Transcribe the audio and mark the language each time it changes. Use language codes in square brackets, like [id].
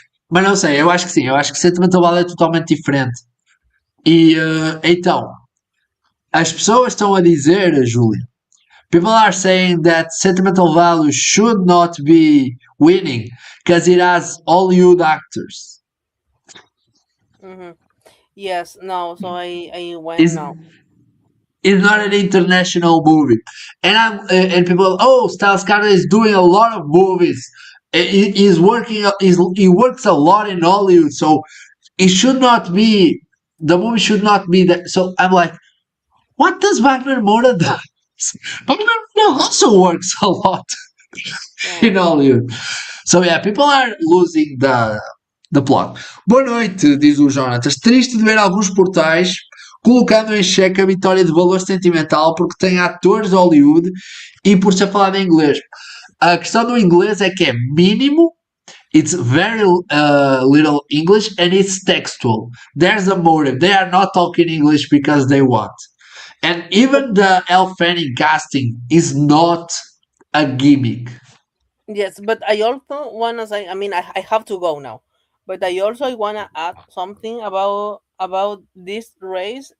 [pt] Mas não sei, eu acho que sim, eu acho que Sentimental Value é totalmente diferente. E então, as pessoas estão a dizer, Júlia, [en] People are saying that sentimental value should not be winning because it has Hollywood actors. Mm-hmm. Yes, no. So I went It's, no. it's not an international movie, and people, oh, Skarsgård is doing a lot of movies. He's working. He works a lot in Hollywood, so it should not be. The movie should not be that. So I'm like, what does Wagner Moura do? Wagner Moura also works a lot in Yeah. Hollywood. So yeah, people are losing the plot. [pt] Boa noite, diz o Jonatas. Triste de ver alguns portais colocando em xeque a vitória de valor sentimental porque tem atores de Hollywood e por ser falado em inglês. A questão do inglês é que é mínimo, [en] it's very little English and it's textual. There's a motive. They are not talking English because they want. And even the Elle Fanning casting is not a gimmick. Yes, but I also wanna say. I mean, I have to go now, but I also wanna add something about this race.